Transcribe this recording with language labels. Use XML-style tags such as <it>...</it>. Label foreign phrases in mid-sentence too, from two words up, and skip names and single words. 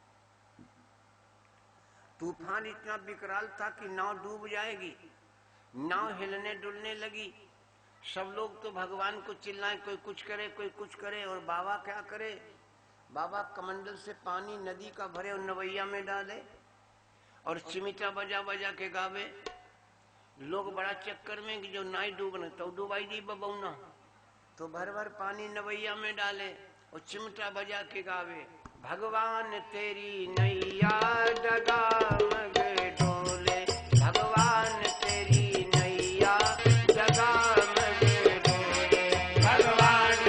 <hi>तूफान इतना विकराल था कि नाव डूब जाएगी। नाव हिलने डुलने लगी। सब लोग तो भगवान को चिल्लाए, कोई कुछ करे कोई कुछ करे। और बाबा क्या करे? बाबा कमंडल से पानी नदी का भरे और नवैया में डाले और चिमिटा बजा बजा के गावे। लोग बड़ा चक्कर में कि जो नाई डूबने तो डुबाई दी बबौना, तो भर भर पानी नवैया में डाले और चिमटा बजा के गावे, भगवान तेरी नैया डगामग डोले, भगवान तेरी नैया डगामग डोले, भगवान</hi>